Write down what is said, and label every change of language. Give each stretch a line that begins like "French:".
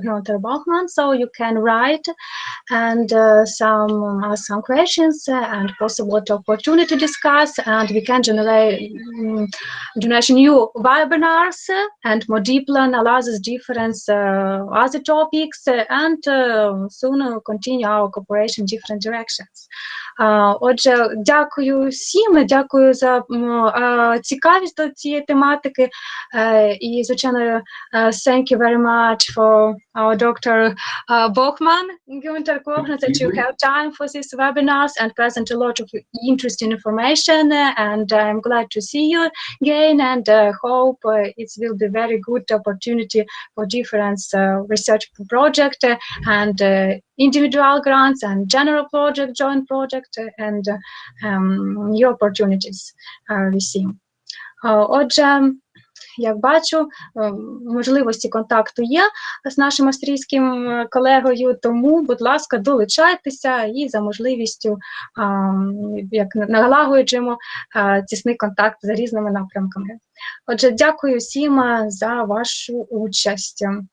English: Güntera Bохmana, so you can write and some questions and possible opportunity to discuss, and we can generate new webinars and more deeply analyze different other topics, and soon continue our cooperation in different directions.
Ukrainian: Отже, дякую всім, дякую за цікавість до цієї тематики, і, звичайно,
English: thank you very much for our Dr. Bохмана, Гюнтера Бохмана, that you have time for this webinars and present a lot of interesting information, and I'm glad to see you again, and hope it will be very good opportunity for different research project and individual grants and general project, joint project, and new opportunities we see. Отже,
Ukrainian: як бачу, можливості контакту є з нашим австрійським колегою, тому, будь ласка, долучайтеся і за можливістю як налагоджуємо тісний контакт за різними напрямками. Отже, дякую всім за вашу участь.